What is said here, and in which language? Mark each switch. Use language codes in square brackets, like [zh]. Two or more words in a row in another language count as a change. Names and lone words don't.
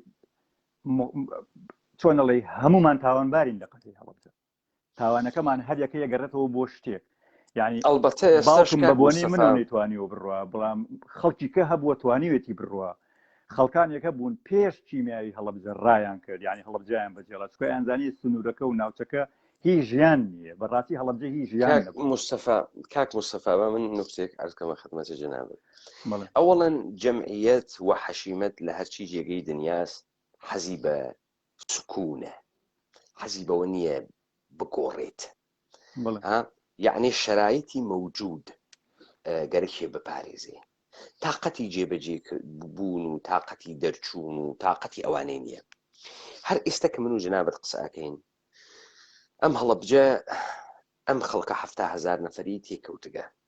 [ckb] چۆن ئەڵێ هەمومان تاوانبارین لە قەزای هەڵەبجە تاوانەکەمان هەر یەکەیە گەڕێتەوە بۆ شتێک یعنی باوکم بە بۆنی من نەیتوانیەوە بڕوا بەڵام خەڵکی کە هەبووە توانیوێتی بڕوا خەڵکانێکە بوون پێش کیمیایی هەڵەبجە ڕایان کرد ینی هەڵەبجیان بەجێڵا چکە ئەنزانی سنوورەکە و ناوچەکە هیچ ژیان نییە بەڕاستی هەڵەبجە هیچ ژیان کاک مستەفا بە من نوکتێک عەرزکەمە خدمەتە جەنابەت ئەوەڵەن جەمعیەت و حەشیمەت لە هەرچی جێگەی دنیاست حەزی بە سکوونە حەزی بەوە نییە بگۆڕێت یعنی شرایطی موجود گەرەکێ بپارێزێ تااقەتی جێبەجێ بوون و تااقەتی دەرچوون و تااقەتی ئەوانەی نییە هەر ئێستا کە من و جەنابەت قسەکەین ئەم هەڵەبجە ئەم خەڵکە 7,000 نەفەری تێکەوتگە